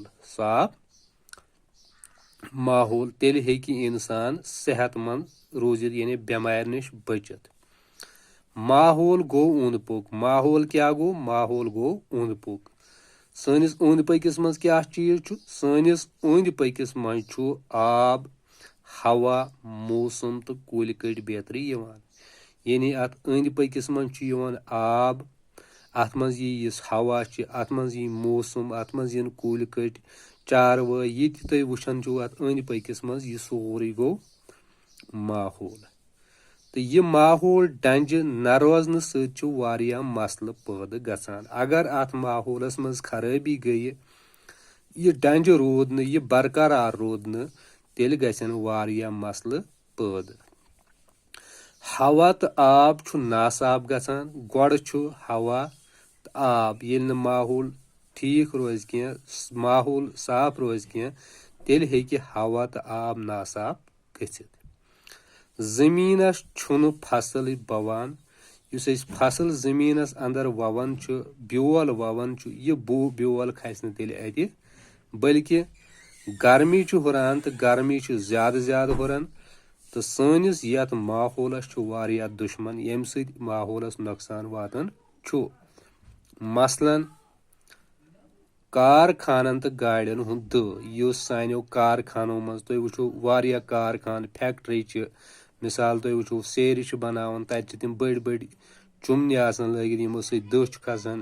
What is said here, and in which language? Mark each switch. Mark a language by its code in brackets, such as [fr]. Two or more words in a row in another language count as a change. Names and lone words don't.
[ks] साफ माहौल तेल हेकि इंसान सेहतमंद रूजित यानी बेमार निश बचित। माहौल गो उंद पोक। माहौल क्या गो? माहौल गो उंद पोक। सनिस उंद पकिस मज क्या चीज सनिस उंद पकिस मज आब हवा मौसम तो कुल कट बेहतरी यानी अत अंद पकिस मज आब अत मज यह हवा अत मज यह मौसम अत मज इन कुल कट चारव ये तुम वुचान अत अंद पकिस मज यह सोरे गो माहौल। तो यह माहौल डंज न रोजन सत्या मसल पैदा गचान। अगर अत माहौलस मज खराबी गई यह डंज रूद न यह बरकरार रूद न तेल गसन वारिया मसल पैदा। हवा तो आब नासाफ गचान। गोड़ हवा तो आब ये माहौल ठीक रोज कह माहौल साफ रोज कह तेल हेकि हवा तो आब नासाफ गचित। जमीनस छुन फसल बवान युस अस फसल जमीनस अंदर ववान ब्योल ववान यह ब्योल खस न तेल अति बल्कि गर्मी हुरान तो गर्मी ज्यादा ज्यादा हुरान। तो सनिस यथ माहौलस वारिया दुश्मन यम सत माहौलस नुकसान वातान। मसलन कारखानन तो गाड़ियन हुंद दह युस सानो कारखानो मज तुम वुचो वारिया कारखान फैक्ट्री मिसाल तुम वुचो सेर बनावान तत तम बड़ बड़ चुमन आसान लगित यमो सत दह खसान।